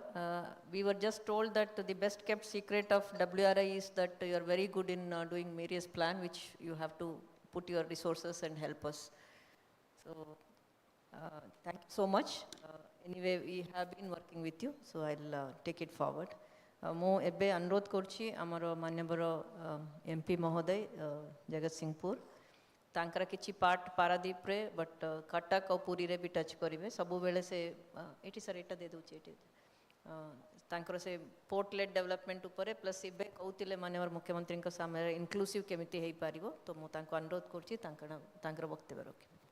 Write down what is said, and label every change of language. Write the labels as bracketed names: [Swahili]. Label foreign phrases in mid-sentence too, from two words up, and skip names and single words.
[English] We were just told that the best kept secret of WRI is that you are very good in doing various plans, which you have to put your resources and help us. So, thank you so much. Anyway, we have been working with you, so I'll take it forward. [Odia] ମୁଁ ଏବେ ଅନୁରୋଧ କରୁଛି ଆମର ମାନ୍ୟବର MP ମହୋଦୟ ଜଗତ ସିଂହପୁର ତାଙ୍କର କିଛି ପାର୍ଟ ପାରାଦୀପରେ ବଟ୍ କଟକ ଆଉ ପୁରୀରେ ବି ଟଚ୍ କରିବେ ସବୁବେଳେ ସେ ଏଠି ସାର୍ ଏଇଟା ଦେଇ ଦେଉଛି ଏଠି ତାଙ୍କର ସେ [English] port led development [Odia] ଉପରେ ପ୍ଲସ୍ ଏବେ କହୁଥିଲେ ମାନ୍ୟବର ମୁଖ୍ୟମନ୍ତ୍ରୀଙ୍କ ସାମ୍ନାରେ ଇନକ୍ଲୁସିଭ୍ କେମିତି ହେଇପାରିବ ତ ମୁଁ ତାଙ୍କୁ ଅନୁରୋଧ କରୁଛି ତାଙ୍କର ବକ୍ତବ୍ୟ ରଖିବେ